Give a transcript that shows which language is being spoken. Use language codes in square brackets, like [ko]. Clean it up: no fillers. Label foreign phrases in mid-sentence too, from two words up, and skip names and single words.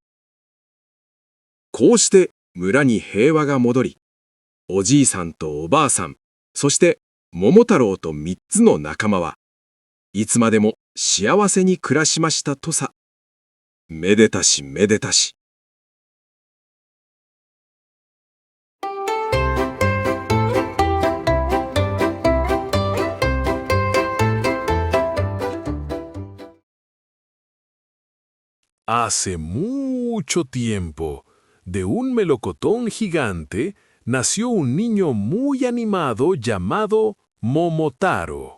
[ja] こうして村に平和が戻り、おじいさんとおばあさん、そして桃太郎と3つの仲間はいつまでも幸せに暮らしましたとさ。めでたしめでたし。 [es] Hace mucho tiempo, de un melocotón gigante, nació un niño muy animado llamado Momotaro.